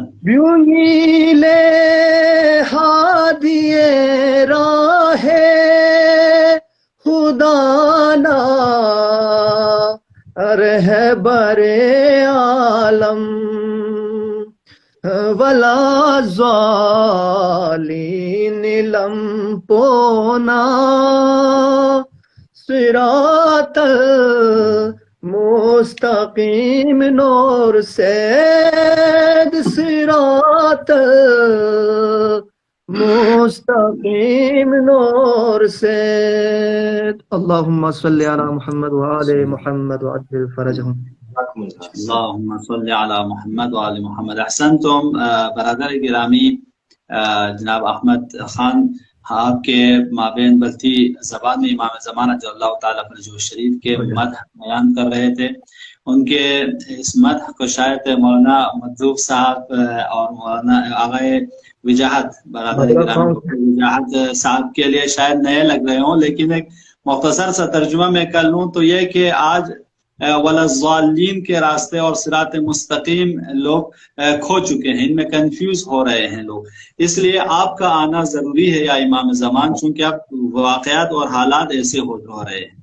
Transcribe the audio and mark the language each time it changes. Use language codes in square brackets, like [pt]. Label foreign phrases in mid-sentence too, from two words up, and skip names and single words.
[bft] بیونیلے ہادیے راہ خدانا رہبر عالم ولا ضالین لمپونا [ar] صراط مستقیم نور سید صراط مستقیم نور سید اللہم صلی علی محمد وآل محمد وعجل فرجہم اللہم صلی علی محمد وآل محمد [ur] احسنتم برادر گرامی جناب احمد خان آپ کے مابین بلتی زبان میں امام زمانہ جو اللہ تعالیٰ پر جو شریف کے مدح بیان کر رہے تھے ان کے اس مدح کو شاید مولانا مدوف صاحب اور مولانا آغائے وجاہت برادر گرامی وجاہت صاحب کے لیے شاید نئے لگ رہے ہوں، لیکن ایک مختصر سا ترجمہ میں کر لوں تو یہ کہ آج والضالین کے راستے اور صراط مستقیم لوگ کھو چکے ہیں، ان میں کنفیوز ہو رہے ہیں لوگ. اس لیے آپ کا آنا ضروری ہے یا امام زمان، چونکہ اب واقعات اور حالات ایسے ہو رہے ہیں.